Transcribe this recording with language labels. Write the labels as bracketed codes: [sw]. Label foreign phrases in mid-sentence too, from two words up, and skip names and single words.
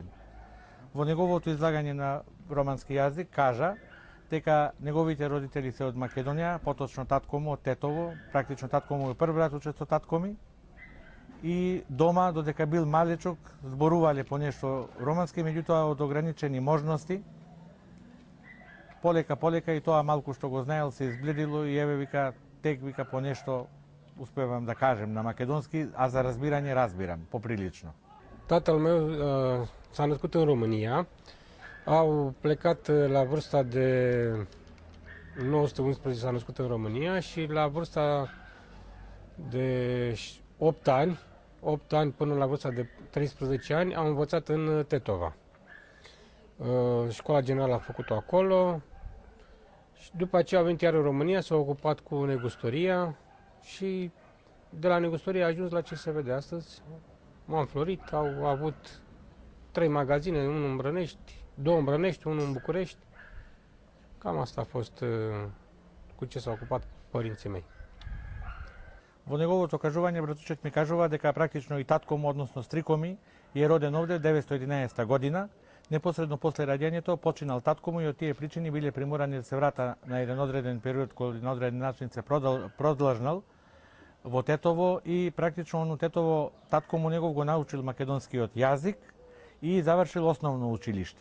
[mk] Во неговото излагање на романски јазик кажа дека неговите родители се од Македонија, поточно татко му од Тетово, практично татко му е прв братучет со татко ми, и дома додека бил малечок зборувале по нешто романски, меѓутоа од ограничени можности. Полека и тоа малку што го знаел се избледило и еве вика тек вика по нешто успевам да кажем на македонски, а за разбирање разбирам поприлично. [ro] Tatăl meu s-a născut în România, au plecat la vârsta de 1911, s-a născut în România și la vârsta de 8 ani până la vârsta de 13 ani am învățat în Tetova. Școala generală a făcut-o acolo și după aceea a venit iar în România, s-a ocupat cu negustoria și de la negustorie a ajuns la ce se vede astăzi. M-am florit, au avut 3 magazine, unul în Brănești, 2 în Brănești, unul în București. Cam asta a fost cu ce s-au ocupat părinții mei. [mk] Во неговото кажување братучет ми кажува дека практично и татко му, односно стрико ми, е роден овде 1911 година. Непосредно после раѓањето починал татко му и од тие причини биле приморани да се врата на еден одреден период кој на одреден начин се продлажнал во Тетово и практично во Тетово татко му негов го научил македонскиот јазик и завршил основно училиште.